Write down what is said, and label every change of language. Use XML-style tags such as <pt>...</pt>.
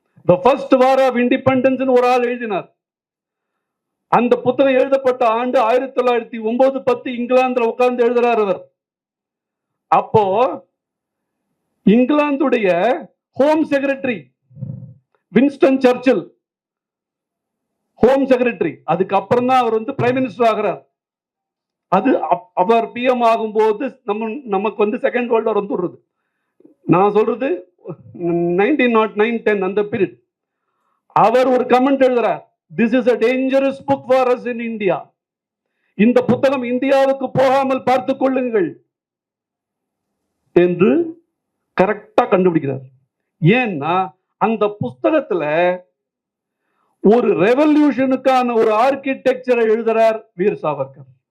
<en>The first war of independence</en> <ta>ஒரு ஆள் எழுதினார். அந்த புத்தகம் எழுதப்பட்ட ஆண்டு 1909-10 இங்கிலாந்துல உட்கார்ந்து எழுதுறார் அவர். அப்போ இங்கிலாந்துடைய home secretary Winston Churchill home secretary. அதுக்கப்புறம் தான் அவர் பிரைம் மினிஸ்டர் ஆகிறார். அது அவர் பிஎம் ஆகும் போது நமக்கு செகண்ட் வேர்ல்ட் வார் வந்துடுறது. நான் சொல்றது 1909-10 அந்த பீரியட். அவர் ஒரு கமெண்ட் எழுதுறார்,</ta> <en>This is a dangerous book for us in India.</en> <ta>இந்த புத்தகம் இந்தியாவுக்கு போகாமல் பார்த்துக் கொள்ளுங்கள் என்று கரெக்டா கண்டுபிடிக்கிறார். ஏன்னா அந்த புஸ்தகத்துல ஒரு ரெவல்யூஷனுக்கான ஒரு ஆர்கிடெக்சரை எழுதுறார் வீர் சாவர்கர்.</ta>